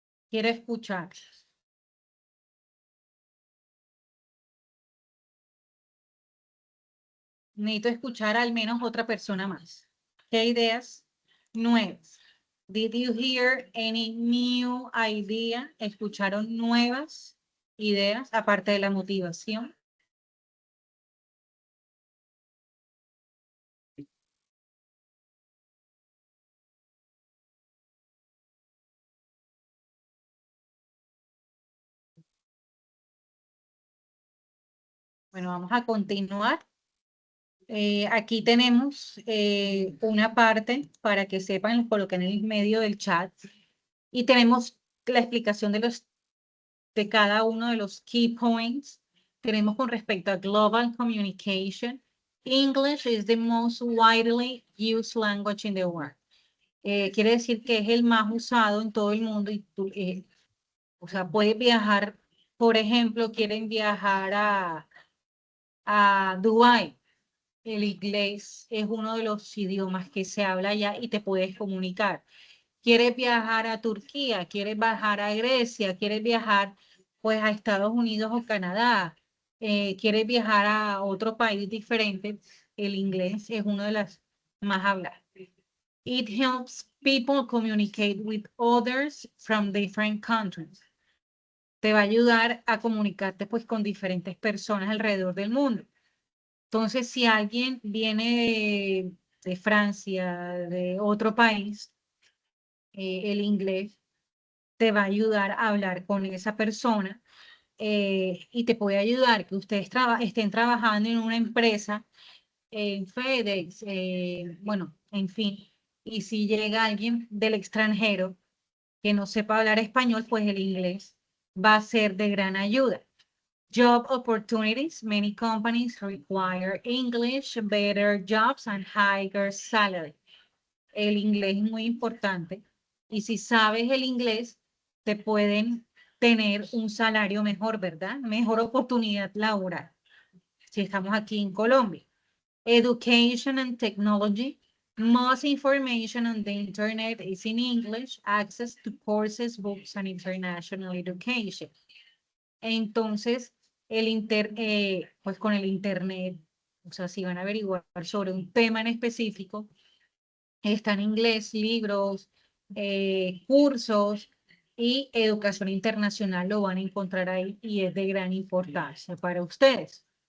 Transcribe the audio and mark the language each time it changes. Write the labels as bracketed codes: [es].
[es] Quiero escuchar. Necesito escuchar al menos otra persona más. ¿Qué ideas nuevas? [en] Did you hear any new idea? [es] ¿Escucharon nuevas ideas aparte de la motivación? Bueno, vamos a continuar. Aquí tenemos una parte para que sepan, los coloqué en el medio del chat. Y tenemos la explicación de cada uno de los key points. Tenemos con respecto a global communication. [en] English is the most widely used language in the world. [es] Quiere decir que es el más usado en todo el mundo. Y o sea, puedes viajar, por ejemplo, quieren viajar a Dubái. El inglés es uno de los idiomas que se habla allá y te puedes comunicar. Quieres viajar a Turquía, quieres viajar a Grecia, quieres viajar pues a Estados Unidos o Canadá, quieres viajar a otro país diferente, el inglés es uno de las más habladas. [en] It helps people communicate with others from different countries. [es] Te va a ayudar a comunicarte pues con diferentes personas alrededor del mundo. Entonces, si alguien viene de Francia, de otro país, el inglés te va a ayudar a hablar con esa persona y te puede ayudar que ustedes estén trabajando en una empresa, en FedEx, bueno, en fin. Y si llega alguien del extranjero que no sepa hablar español, pues el inglés va a ser de gran ayuda. [en] Job opportunities. Many companies require English, better jobs, and higher salary. [es] El inglés es muy importante. Y si sabes el inglés, te pueden tener un salario mejor, ¿verdad? Mejor oportunidad laboral. Si estamos aquí en Colombia. [en] Education and technology. Most information on the internet is in English. Access to courses, books, and international education. [es] Entonces, pues con el internet, o sea, si van a averiguar sobre un tema en específico, está en inglés, libros, cursos y educación internacional lo van a encontrar ahí y es de gran importancia para ustedes.